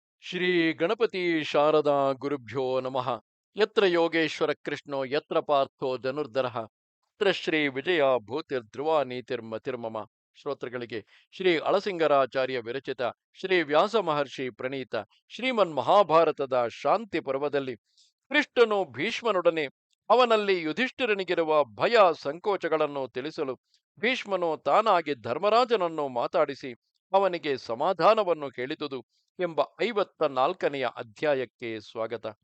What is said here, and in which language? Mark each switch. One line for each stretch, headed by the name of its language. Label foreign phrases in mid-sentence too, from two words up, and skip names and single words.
Sanskrit: ಶ್ರೀ ಗಣಪತಿ ಶಾರದಾ ಗುರುಭ್ಯೋ ನಮಃ. ಯತ್ರ ಯೋಗೇಶ್ವರ ಕೃಷ್ಣೋ ಯತ್ರ ಪಾರ್ಥೋ ಧನುರ್ಧರಃ ತತ್ರ ಶ್ರೀ ವಿಜಯ ಭೂತಿರ್ಧ್ರುವ ನೀತಿರ್ಮತಿರ್ಮಮ.
Kannada: ಶ್ರೋತೃಗಳಿಗೆ ಶ್ರೀ ಅಳಸಿಂಗರಾಚಾರ್ಯ ವಿರಚಿತ ಶ್ರೀ ವ್ಯಾಸ ಮಹರ್ಷಿ ಪ್ರಣೀತ ಶ್ರೀಮನ್ ಮಹಾಭಾರತದ ಶಾಂತಿ ಪರ್ವದಲ್ಲಿ ಕೃಷ್ಣನು ಭೀಷ್ಮನೊಡನೆ ಅವನಲ್ಲಿ ಯುಧಿಷ್ಠಿರನಿಗಿರುವ ಭಯ ಸಂಕೋಚಗಳನ್ನು ತಿಳಿಸಲು ಭೀಷ್ಮನು ತಾನಾಗಿ ಧರ್ಮರಾಜನನ್ನು ಮಾತಾಡಿಸಿ ಅವನಿಗೆ ಸಮಾಧಾನವನ್ನು ಹೇಳಿದುದು ಎಂಬ 54ನೆಯ ಅಧ್ಯಾಯಕ್ಕೆ ಸ್ವಾಗತ.